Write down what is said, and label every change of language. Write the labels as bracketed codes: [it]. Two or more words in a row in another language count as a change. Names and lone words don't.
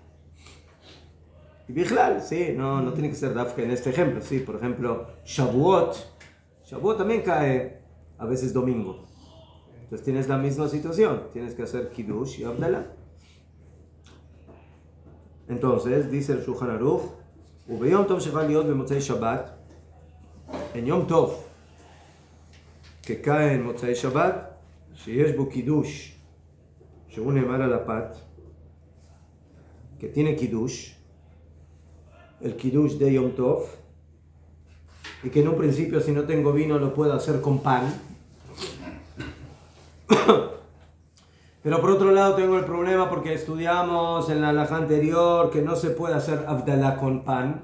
[es] Y Bichlal, sí, no tiene que ser Dafka en este ejemplo, sí, por ejemplo, Shavuot también cae a veces domingo. Entonces tienes la misma situación, tienes que hacer Kiddush y Abdalá. Entonces, dice el Shulchan Aruch, [he] וביום טוב שחל להיות במוצאי שבת, [es] en Yom Tov, que cae en [he] מוצאי שבת, שיש בו קידוש, שהוא נאמר על הפת, [es] que tiene קידוש, el קידוש de Yom Tov, y que en un principio si no tengo vino lo puedo hacer con pan. Pero por otro lado tengo el problema porque estudiamos en la halajá anterior que no se puede hacer Avdalá con pan.